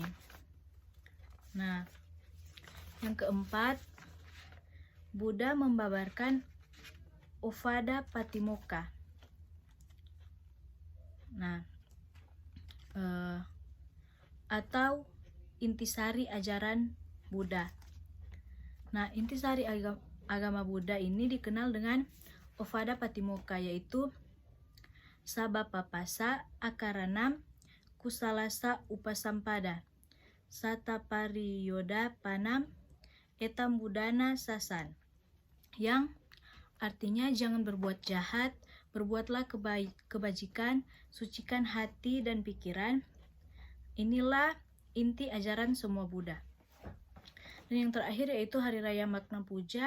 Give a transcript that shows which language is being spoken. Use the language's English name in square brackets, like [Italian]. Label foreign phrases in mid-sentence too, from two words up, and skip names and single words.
[Indonesian] Nah, yang keempat, Buddha membabarkan Ovada Patimokkha. Nah, atau intisari ajaran Buddha. Nah, intisari agama Buddha ini dikenal dengan Ovada Patimokkha, yaitu [Pali] Sabapapasa Akaranam Kusalasa Upasampada Satapariyoda Panam Etam Budana Sasan, [Indonesian] yang artinya jangan berbuat jahat, berbuatlah kebajikan, sucikan hati dan pikiran. Inilah inti ajaran semua Buddha. Dan yang terakhir yaitu Hari Raya Magna Puja.